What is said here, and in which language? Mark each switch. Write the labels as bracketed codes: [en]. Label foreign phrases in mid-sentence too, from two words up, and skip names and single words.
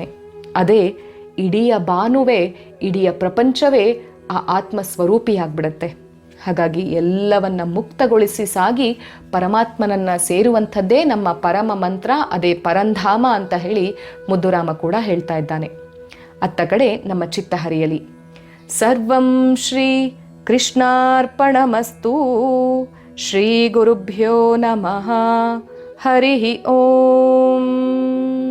[kn] ಅದೇ ಇಡೀ ಭಾನುವೆ, ಇಡೀ ಪ್ರಪಂಚವೇ ಆ ಆತ್ಮಸ್ವರೂಪಿಯಾಗ್ಬಿಡುತ್ತೆ. ಹಾಗಾಗಿ ಎಲ್ಲವನ್ನ ಮುಕ್ತಗೊಳಿಸಿ ಸಾಗಿ ಪರಮಾತ್ಮನನ್ನು ಸೇರುವಂಥದ್ದೇ ನಮ್ಮ ಪರಮ ಮಂತ್ರ, ಅದೇ ಪರಂಧಾಮ ಅಂತ ಹೇಳಿ ಮುದ್ದುರಾಮ ಕೂಡ ಹೇಳ್ತಾ ಇದ್ದಾನೆ. ಅತ್ತ ಕಡೆ ನಮ್ಮ ಚಿತ್ತ ಹರಿಯಲಿ. [sa] ಸರ್ವಂ ಶ್ರೀ ಕೃಷ್ಣಾರ್ಪಣಮಸ್ತು. ಶ್ರೀ ಗುರುಭ್ಯೋ ನಮಃ. ಹರಿ ಓಂ.